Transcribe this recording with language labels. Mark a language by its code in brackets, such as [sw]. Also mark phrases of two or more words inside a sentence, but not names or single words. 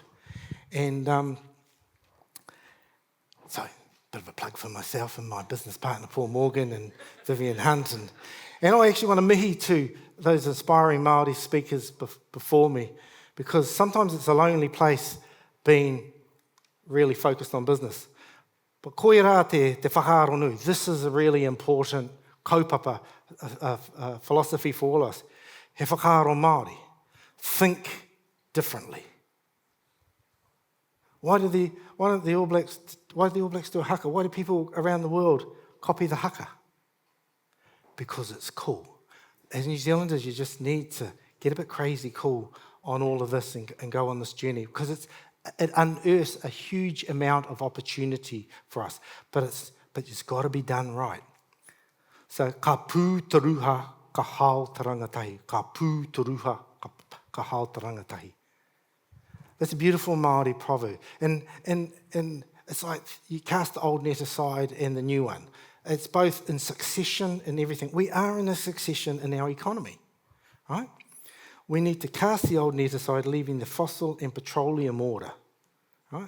[en] And so, a bit of a plug for myself and my business partner, Paul Morgan and Vivian Hunt. And I actually want to mihi to those inspiring Māori speakers before me, because sometimes it's a lonely place being really focused on business. [mi] But koe rā te whakaronui. [en] This is a really important kaupapa philosophy for all of us. [mi] He whakaaro Māori. [en] Think differently. Why do the All Blacks do a haka? Why do people around the world copy the haka? Because it's cool. As New Zealanders, you just need to get a bit crazy cool on all of this and go on this journey, because it unearths a huge amount of opportunity for us, but it's got to be done right. [mi] So ka pū taruha ka hao te rangatahi, ka pū te ruha, ka hao te rangatahi. [en] That's a beautiful Māori proverb. And it's like you cast the old net aside and the new one. It's both in succession and everything. We are in a succession in our economy, right? We need to cast the old net aside, leaving the fossil and petroleum order, right?